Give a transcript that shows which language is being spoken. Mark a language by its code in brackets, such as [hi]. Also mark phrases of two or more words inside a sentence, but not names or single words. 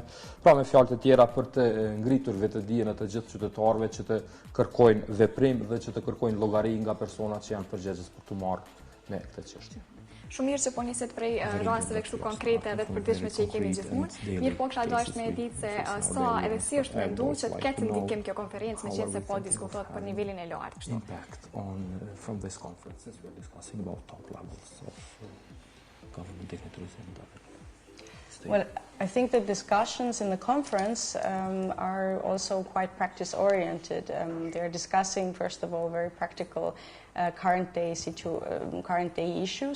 [sq] Pra me fjalë të tjera për të ngritur vetëdijen e të gjithë qytetarëve që të kërkojnë veprim dhe që të kërkojnë llogari nga personat që janë përgjegjës për të marrë me këtë çështje. Shumë mirë që po niset prej rasteve kështu konkrete dhe të përditshme që I kemi gjithmonë. Mirë po kisha dashur me ditë se sa edhe si është menduar që të ketë ndikim kjo konferencë, meqense se po diskutohet për nivelin e lartë kështu. [en] Impact on from this conference, since we're discussing about top levels of government dignitaries and state. Well, I think the discussions in the conference are also quite practice-oriented. They're discussing, first of all, very practical current day issues.